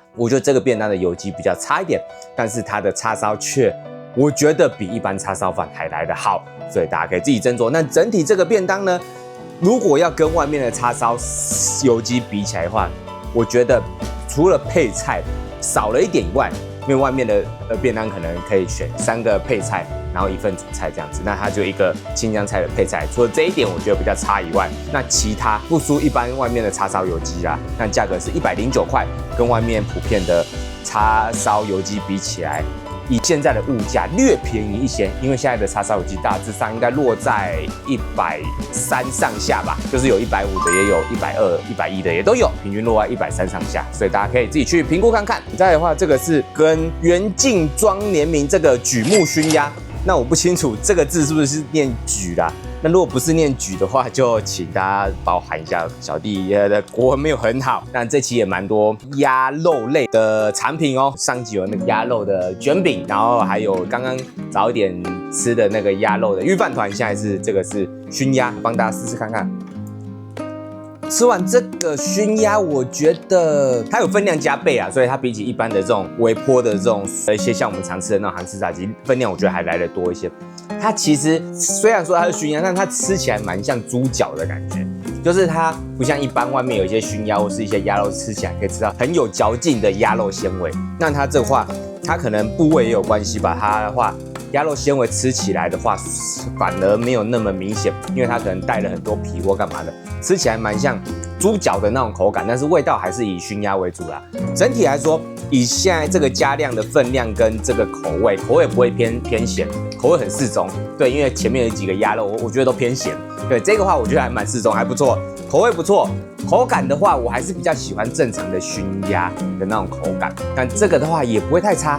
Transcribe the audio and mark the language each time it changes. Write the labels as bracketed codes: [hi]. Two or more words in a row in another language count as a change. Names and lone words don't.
[zh] 我覺得這個便當的油雞比較差一點，但是它的叉燒卻我覺得比一般叉燒飯還來得好，所以大家可以自己斟酌。那整體這個便當呢，如果要跟外面的叉燒油雞比起來的話，我覺得除了配菜少了一點以外，因為外面的便當可能可以選3個配菜，然後1份主菜這樣子，那它就一個青江菜的配菜。除了這一點我覺得比較差以外，那其他不輸一般外面的叉燒油雞啦。那價格是109塊，跟外面普遍的叉燒油雞比起來，以現在的物價略便宜一些，因為現在的叉燒油鸡大致上應該落在130上下吧，就是有150的，也有120、110的，也都有，平均落在130上下，所以大家可以自己去評估看看。再來的話，這個是跟元敬莊聯名這個櫸木燻鴨，那我不清楚這個字是不是念櫸啦， 那如果不是念莒的話，就請大家包涵一下，小弟的國文沒有很好。但這期也蠻多鴨肉類的產品哦，上集有那個鴨肉的捲餅，然後還有剛剛早一點吃的那個鴨肉的御飯糰，現在是這個是燻鴨，幫大家試試看看。吃完這個燻鴨，我覺得它有分量加倍啊，所以它比起一般的這種微波的這種一些像我們常吃的那種韓式炸雞，分量我覺得還來得多一些。它其實雖然說它是燻鴨，但它吃起來蠻像豬腳的感覺，就是它不像一般外面有一些燻鴨或是一些鴨肉吃起來可以吃到很有嚼勁的鴨肉纖維。那它這話，它可能部位也有關係吧，它的話。鴨肉纖維吃起來的話，反而沒有那麼明顯，因為它可能帶了很多皮或幹嘛的，吃起來蠻像豬腳的那種口感，但是味道還是以燻鴨為主啦。整體來說，以現在這個加量的分量跟這個口味不會偏鹹，口味很適中。對，因為前面有幾個鴨肉，我覺得都偏鹹。對，這個話我覺得還蠻適中，還不錯，口味不錯。口感的話，我還是比較喜歡正常的燻鴨的那種口感，但這個的話也不會太差。